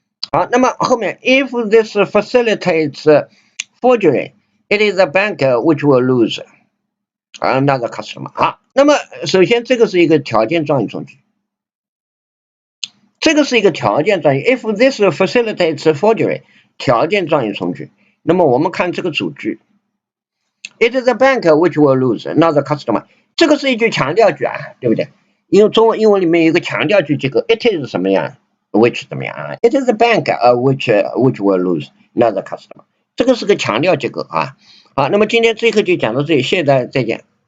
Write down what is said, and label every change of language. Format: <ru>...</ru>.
<zh>好，那么后面</zh> <en>if this facilitates forgery, it is the bank which will lose another customer。</en> <zh>好，那么首先这个是一个条件状语从句。这个是一个条件状语 ，</zh> <en>if this facilitates forgery，</en> <zh>条件状语从句。那么我们看这个主句</zh> <en>，it is the bank which will lose, not the customer。</en> <zh>这个是一句强调句啊，对不对？因为英文里面有一个强调句，这个 it is 什么样 which 怎么样啊 ？</zh> <en>It is the bank which will lose, not the customer。</en> <zh>这个是个强调结构啊。好，那么今天这一课就讲到这里，谢谢大家，再见。</zh>